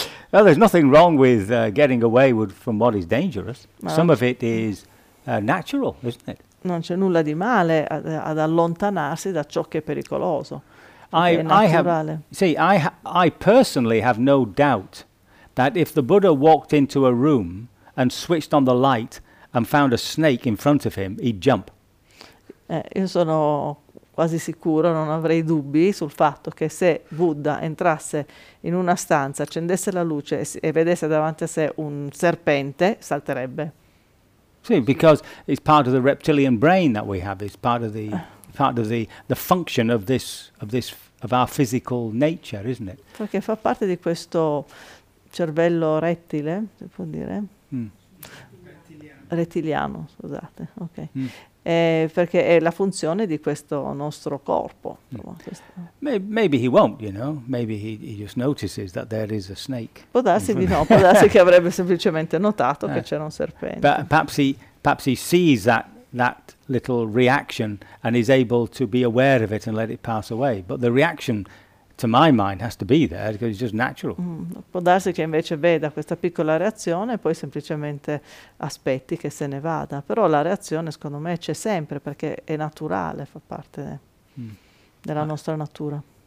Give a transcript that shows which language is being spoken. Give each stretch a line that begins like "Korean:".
English: Well, there's nothing wrong with getting away from what is dangerous. Ma some of it is natural, isn't it?
Italian: Non c'è nulla di male ad allontanarsi da ciò che è pericoloso.
English: I personally have no doubt that if the Buddha walked into a room and switched on the light and found a snake in front of him, he'd jump.
Italian: Io sono quasi sicuro, non avrei dubbi sul fatto che se Buddha entrasse in una stanza, accendesse la luce e vedesse davanti a sé un serpente, salterebbe.
English: Sì, because it's part of the reptilian brain that we have. It's part of the function of our physical nature, isn't it?
Italian: Perché fa parte di questo cervello rettile, si può dire? Rettiliano, scusate, ok. Perché è la funzione di questo nostro corpo.
English: Maybe he won't, you know. Maybe he just notices that there is a snake.
Italian: Può darsi di no, può darsi che avrebbe semplicemente notato che c'era un serpente.
English: But perhaps he sees that little reaction and is able to be aware of it and let it pass away. But the reaction, to my mind, has to be there because it's just natural.
Italian: Può darsi che invece veda questa piccola reazione e poi semplicemente aspetti che se ne vada. Però la reazione, secondo me, c'è sempre perché è naturale, fa parte della nostra natura.